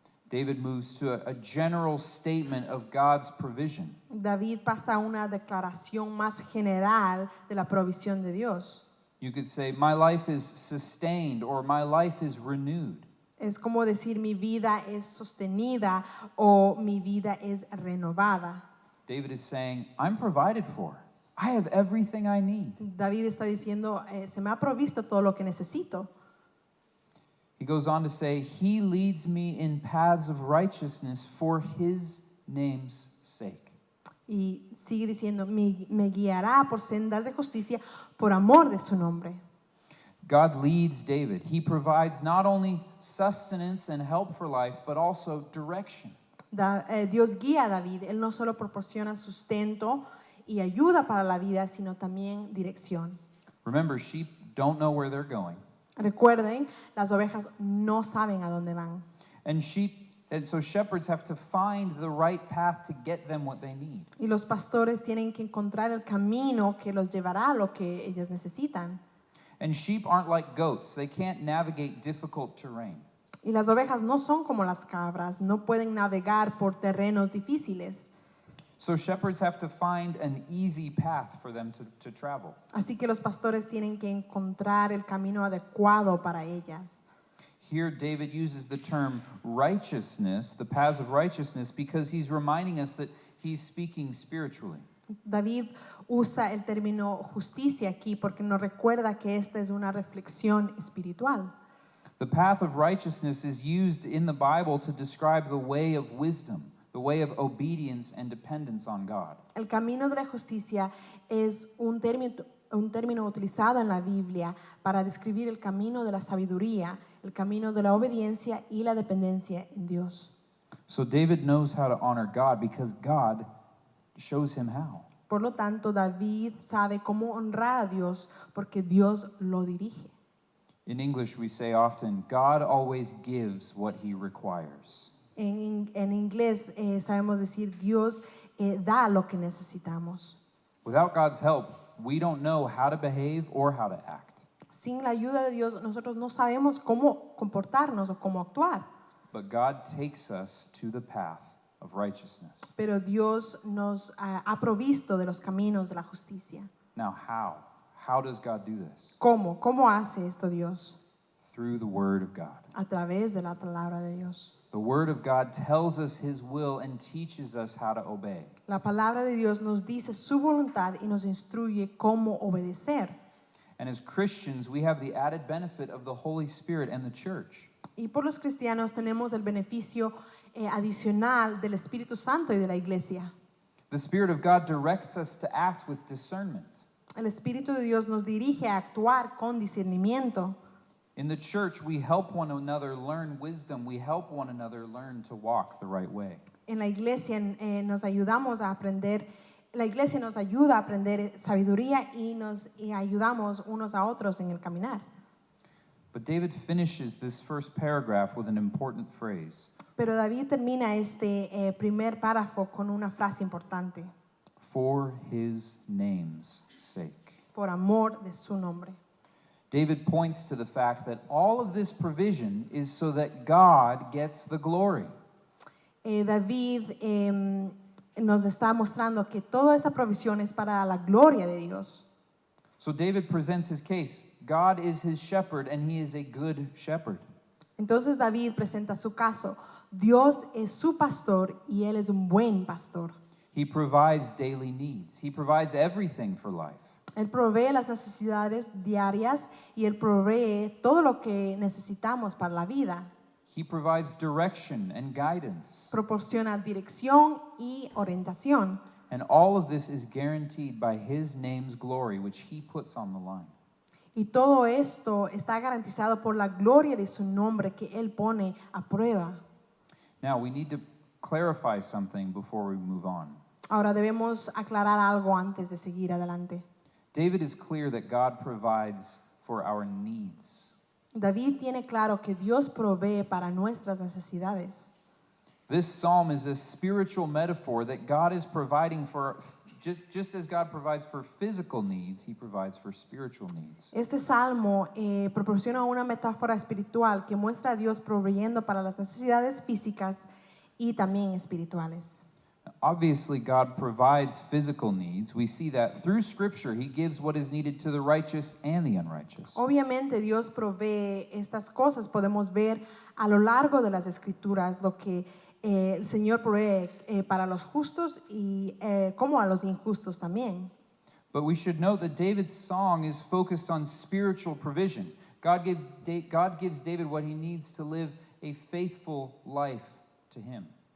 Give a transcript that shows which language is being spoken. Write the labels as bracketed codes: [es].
[en] David moves to a general statement of God's provision. [es] David pasa a una declaración más general de la provisión de Dios. [en] You could say, my life is sustained, or my life is renewed. [es] Es como decir mi vida es sostenida o mi vida es renovada. [en] David is saying, I'm provided for. I have everything I need. [es] David está diciendo, se me ha provisto todo lo que necesito. [en] He goes on to say, He leads me in paths of righteousness for His name's sake. [es] Y sigue diciendo, me guiará por sendas de justicia por amor de su nombre. [en] God leads David. He provides not only sustenance and help for life, but also direction. [es] Dios guía a David. Él no solo proporciona sustento y ayuda para la vida, sino también dirección. [en] Remember, sheep don't know where they're going. [es] Recuerden, las ovejas no saben a dónde van. [en] And so shepherds have to find the right path to get them what they need. [es] Y los pastores tienen que encontrar el camino que los llevará a lo que ellos necesitan. [en] And sheep aren't like goats. They can't navigate difficult terrain. [es] Y las ovejas no son como las cabras, no pueden navegar por terrenos difíciles. [en] So shepherds have to find an easy path for them to travel. [es] Así que los pastores tienen que encontrar el camino adecuado para ellas. [en] Here David uses the term righteousness, the paths of righteousness, because he's reminding us that he's speaking spiritually. [es] David usa el término justicia aquí porque nos recuerda que esta es una reflexión espiritual. [en] The path of righteousness is used in the Bible to describe the way of wisdom, the way of obedience and dependence on God. [es] El camino de la justicia es un término utilizado en la Biblia para describir el camino de la sabiduría, el camino de la obediencia y la dependencia en Dios. [en] So David knows how to honor God because God shows him how. [es] Por lo tanto, David sabe cómo honrar a Dios porque Dios lo dirige. [en] In English, we say often, God always gives what He requires. [es] En inglés sabemos decir Dios da lo que necesitamos. [en] Without God's help, we don't know how to behave or how to act. [es] Sin la ayuda de Dios, nosotros no sabemos cómo comportarnos o cómo actuar. [en] But God takes us to the path of righteousness. [es] Pero Dios nos ha provisto de los caminos de la justicia. [en] Now, how? How does God do this? [es] ¿Cómo? ¿Cómo hace esto Dios? [en] Through the Word of God. [es] A través de la palabra de Dios. [en] The Word of God tells us His will and teaches us how to obey. [es] La palabra de Dios nos dice su voluntad y nos instruye cómo obedecer. [en] And as Christians, we have the added benefit of the Holy Spirit and the church. [es] Y por los cristianos tenemos el beneficio adicional del Espíritu Santo y de la iglesia. [en] The Spirit of God directs us to act with discernment. [es] El Espíritu de Dios nos dirige a actuar con discernimiento. [en] In the church, we help one another learn wisdom. We help one another learn to walk the right way. [es] En la iglesia nos ayudamos a aprender, la iglesia nos ayuda a aprender sabiduría y nos ayudamos unos a otros en el caminar. [en] But David finishes this first paragraph with an important phrase. [es] Pero David termina este primer párrafo con una frase importante. [en] For His name's sake. [es] Por amor de su nombre. [en] David points to the fact that all of this provision is so that God gets the glory. [es] David nos está mostrando que toda esta provisión es para la gloria de Dios. [en] So David presents his case. God is his shepherd and He is a good shepherd. [es] Entonces David presenta su caso. Dios es su pastor y Él es un buen pastor. [en] He provides daily needs. He provides everything for life. [es] Él provee las necesidades diarias y Él provee todo lo que necesitamos para la vida. [en] He provides direction and guidance. [es] Proporciona dirección y orientación. [en] And all of this is guaranteed by His name's glory, which He puts on the line. [es] Y todo esto está garantizado por la gloria de su nombre que Él pone a prueba. [en] Now, we need to clarify something before we move on. [es] Ahora debemos aclarar algo antes de seguir adelante. [en] David is clear that God provides for our needs. [es] David tiene claro que Dios provee para nuestras necesidades. [en] This psalm is a spiritual metaphor that God is providing for, just as God provides for physical needs, He provides for spiritual needs. [es] Este salmo proporciona una metáfora espiritual que muestra a Dios proveyendo para las necesidades físicas y también espirituales. [en] Obviously, God provides physical needs. We see that through Scripture, He gives what is needed to the righteous and the unrighteous. [es] Obviamente Dios provee estas cosas. Podemos ver a lo largo de las Escrituras lo que el Señor provee para los justos y como a los injustos también. [en] But we should note that David's song is focused on spiritual provision. God gives David what he needs to live a faithful life to Him.